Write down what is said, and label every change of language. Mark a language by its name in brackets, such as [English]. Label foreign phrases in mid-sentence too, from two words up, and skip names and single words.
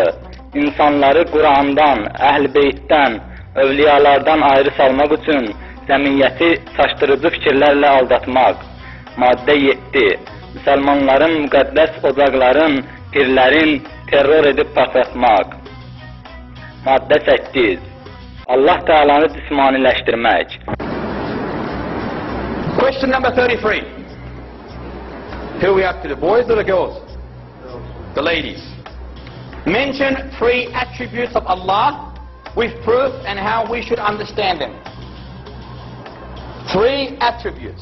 [Azerbaijani] İnsanları Qurandan, Əhl-i Beytdən, övliyalardan ayrı salmaq üçün cəmiyyəti çaşdırıcı fikirlərlə aldatmaq. Maddə 7. Müsəlmanların müqəddəs ocaqların, pirlərin terror edib partlatmaq. Maddə 8. Allah Teala'nı cismaniləşdirmək. [English] Question number 33. Who are we up to, the boys or the girls? The ladies. Mention 3 attributes of Allah with proof and how we should understand them. 3 attributes.